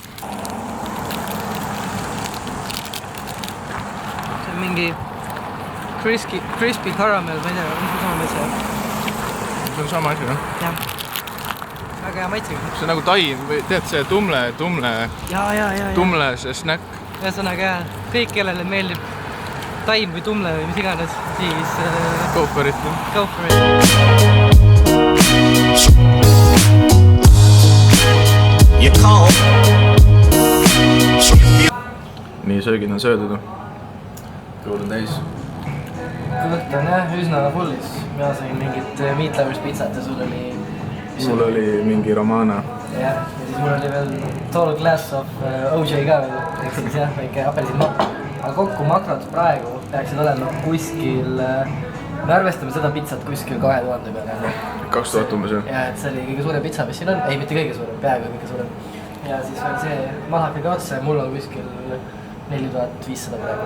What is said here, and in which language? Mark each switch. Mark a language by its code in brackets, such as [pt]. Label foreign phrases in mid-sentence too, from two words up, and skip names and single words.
[et] See on mingi [en] crispy caramel, [et] ma ei tea, mis sama maitse. See on sama asi, jah? Jah. Väga hea maitsega. See on nagu taim või tead see tumle see snäkk. Ühesõnaga jah, kõik kellele meeldib taim või tumle või mis iganes, siis [en] Go for it. Go for it. [et] Nii, söögid on söödud. Kõud on täis. Kõht on jah, üsna fullis. Mina sain mingit Meat Lovers pitsat ja sul oli... Mul oli mingi romana. Jah, ja siis mul oli veel [en] tall glass of OJ [et] ka veel. Ehk siis jah, väike apelsinmapp. Aga kokku makrot praegu peaksid olema kuskil... Me arvestame seda pitsat kuskil 2000 peale. 2000 umbes jah? Ja, et see oli kõige suurem pitsa, mis siin on. Ei, mitte kõige suurem, peaaegu kõige suurem. Ja siis veel see malhakega otsa ja mul on kuskil 4500 praegu.